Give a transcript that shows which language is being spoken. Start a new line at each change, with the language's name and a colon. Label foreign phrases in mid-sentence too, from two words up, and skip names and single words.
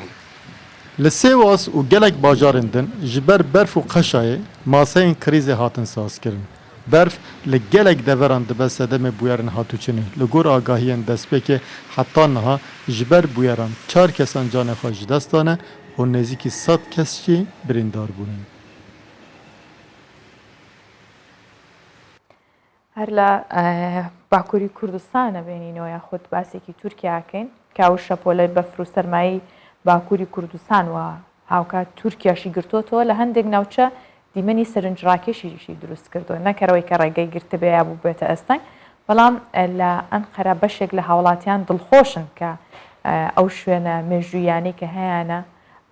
Kurdish: Li Sêwas û gelek bajarên din ji ber berf û qeşayê maseyên krîzê hatin sazkirin. Berf li gelek deveran dibe sedemê bûyerên hatûçinê. Li gor agahiyên destpêkê heta niha ji ber bûyeran 4 kesan canê xwe ji dest dane û nêzîkî 100 kes jî birîndar bûne.
Central Kurdish: هەر لە باکووری کوردستانە بینینەوە یاخود باسێکی تورکیاکەین کە ئەو شەپۆلەی بەفر و سەرمایی باکووری کوردستان و هاوکات تورکیاشی گرتوتەوە لە هەندێک ناوچە دیمەنی سەرنجڕاکێشیشی دروست کردووە نەکەرەوەی کە ڕێگەی گرتبێ یا بوو بێتە ئەستەنگ بەڵام لە ئەنقەرە بەشێک لە هاوڵاتیان دڵخۆشن کە ئەو شوێنە مێژوویانەی کە هەیەە